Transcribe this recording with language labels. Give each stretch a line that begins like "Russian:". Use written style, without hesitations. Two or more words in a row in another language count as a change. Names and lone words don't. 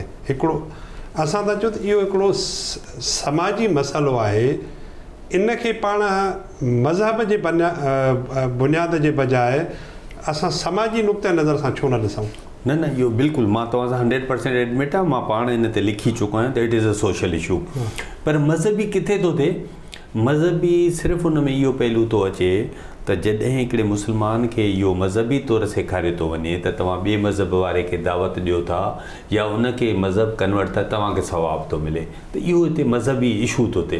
Sindhi: हिकिड़ो असां था चऊं त इहो हिकिड़ो समाजी मसइलो आहे, इनखे पाण मज़हब जे बुनियाद जे बजाए असां समाजी नुक़्ते नज़र सां छो न ॾिसूं? न न, इहो बिल्कुलु मां तव्हां सां 100% एडमिट आहे। मां पाण इन ते लिखी चुको आहियां त
English: it is a social issue.
Sindhi: पर मज़हबी किथे थो थिए? मज़हबी सिर्फ़ु हुन में इहो पहलू थो अचे त जॾहिं हिकिड़े मुस्लमान खे इहो मज़हबी तौरु सेखारियो थो वञे त तव्हां ॿिए मज़हब वारे खे दावत ॾियो था या उनखे मज़हब कन्वर्ट था, तव्हांखे सवाबु थो मिले, त इहो हिते मज़हबी इशू थो थिए।